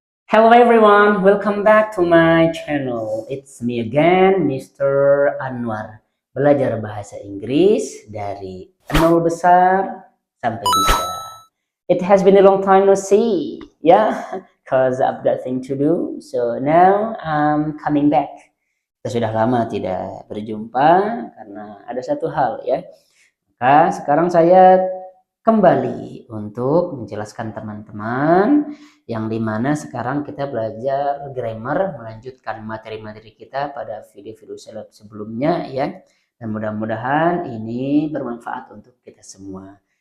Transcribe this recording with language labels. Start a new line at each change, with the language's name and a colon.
English: Hello everyone, welcome back to my channel. It's me again, Mr. Anwar.
Indonesian: Belajar bahasa Inggris dari nol besar sampai bisa.
English: It has been a long time no see, yeah, cause I've got thing to do. So now I'm coming back.
Indonesian: Kita sudah lama tidak berjumpa karena ada satu hal ya. Maka sekarang saya kembali untuk menjelaskan teman-teman yang dimana sekarang kita belajar
English: grammar,
Indonesian: melanjutkan materi-materi kita pada video-video sebelumnya ya, dan mudah-mudahan ini bermanfaat untuk kita semua.